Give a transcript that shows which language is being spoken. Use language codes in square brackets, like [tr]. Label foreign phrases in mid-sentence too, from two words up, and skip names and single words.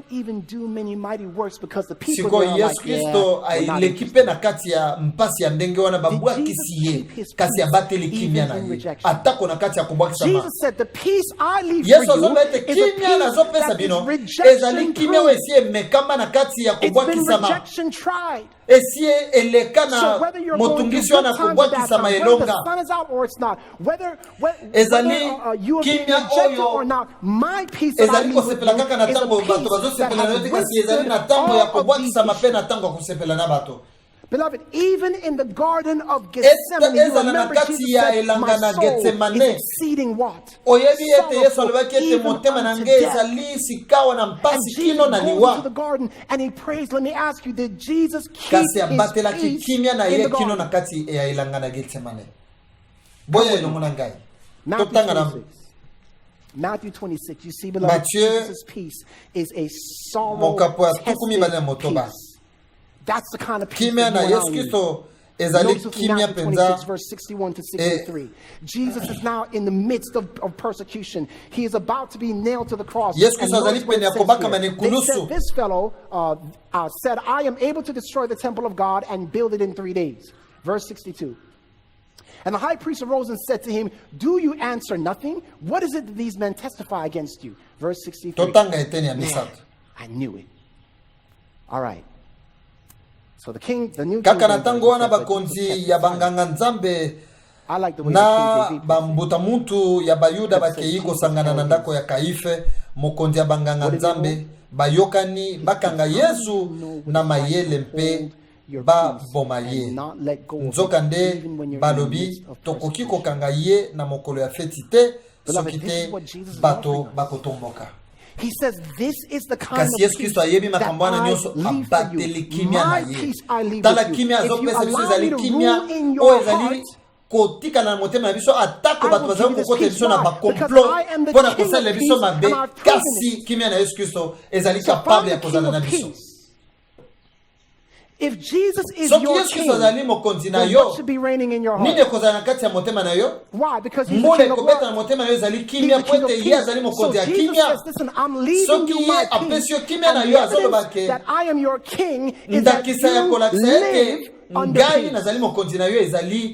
[ln] siko Yesu Kristo aileki mpe na kati ya mpasi ya ndenge wana babwakisi ye kasi abateli kimia na ye atako na kati ya kubwakisama Yesu azoba ete kimia nazopesa bino ezali kimia oyo esi emekama na kati ya kubwakisama esi eleka na motungisi wana kubwakisama elonga ezali kimia oyo ezali kosepela kaka na ntango bato bazosepela na yo te kasi ezali na ntango ya kobwakisama mpe na ntango ya kosepela na bato. [en] Beloved, even in the garden of Gethsemane, you remember Jesus said, my soul is exceeding what? [ln] Oyebi ete Yesu alobaki ete motema na nge ezali sikawa na mpasi kino na liwa. [en] To the garden and he prays. Let me ask you, did Jesus keep his peace [ln] kimia na ye kino na kati ya ilanga na Gethsemane? Boya ilomona ngai. [en] Matthew 26, you see, beloved, Jesus' peace is a sorrow-tested peace. That's the kind of peace that Notice 26, verse 61 to 63. Jesus is now in the midst of persecution. He is about to be nailed to the cross. They said, this fellow said, I am able to destroy the temple of God and build it in 3 days. Verse 62. And the high priest arose and said to him, do you answer nothing? What is it that these men testify against you? Verse 63. Man, I knew it. All right. So the king, the new king, [ln] bakonzi ya banganga nzambe na bambuta muntu ya bayuda bakeiko sangana na ndako ya Kaife mokonzi ya banganga nzambe bayokani bakanga Yesu na mayele mpe ba bomaye nzoka nde balobi tokoki kokanga ye na mokolo ya feti te soki te bato bakotomboka. [en] He says, this is the kind of peace that I leave for you. My peace I leave with you. If you allow me to rule in your heart, [ln] kotika na motema na biso atako bato bazali kokota biso na bakomplot mpona kosala biso mabe kasi kimia na Yesu Kristo ezali capable ya kozala na biso. [en] If Jesus is your king, then what should be reigning in your heart? Why? Because he's the king of love. He's the king of peace. So Jesus says, listen, I'm leaving you my peace. And the evidence that I am your king is that you live under peace.